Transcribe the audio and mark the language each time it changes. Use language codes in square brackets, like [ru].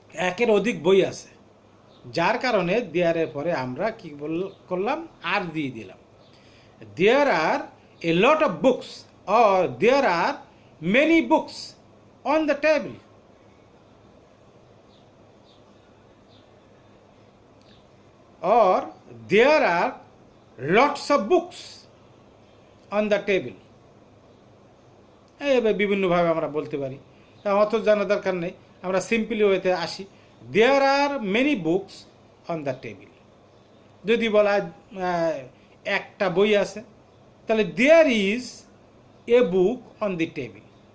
[bn] একের অধিক বই আছে, যার কারণে দেয়ারের পরে আমরা কি করলাম? আর দিয়ে দিলাম। [en] There are a lot of books, or there are many books on the table. or there are lots of books on the table. [bn] এইভাবে বিভিন্নভাবে আমরা বলতে পারি, অত জানা দরকার নেই। আমরা সিম্পলি ওয়েতে আসি, [en] There are many books on the table. [bn] যদি বলা একটা বই আছে, তাহলে [en] There is a book on the table.